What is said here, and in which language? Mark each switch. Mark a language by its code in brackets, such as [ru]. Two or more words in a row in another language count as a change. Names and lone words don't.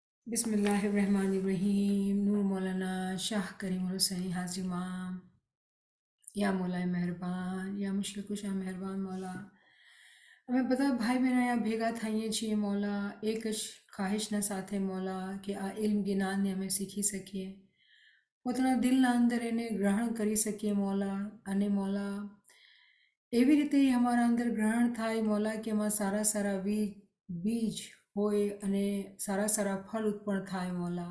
[ar] बिस्मिल्लाहिर्रहमानिर्रहीम। [gu] नूर मौलाना शाह करीम हुसैन हाजी इमाम। या मौला મહેરબાન [ur] یا مشکل کشا [gu] મહેરબાન મૌલા, અમે બધા ભાઈ બહેનો અહીંયા ભેગા થઈએ છીએ મૌલા એક જ ખ્વાહિશના સાથે મૌલા કે આ ઇલ્મ જ્ઞાનને અમે શીખી શકીએ, પોતાના દિલના અંદર એને ગ્રહણ કરી શકીએ મૌલા. અને મૌલા એવી રીતે અમારા અંદર ગ્રહણ થાય મૌલા કે એમાં સારા સારા બીજ હોય અને સારા સારા ફળ ઉત્પન્ન થાય મૌલા.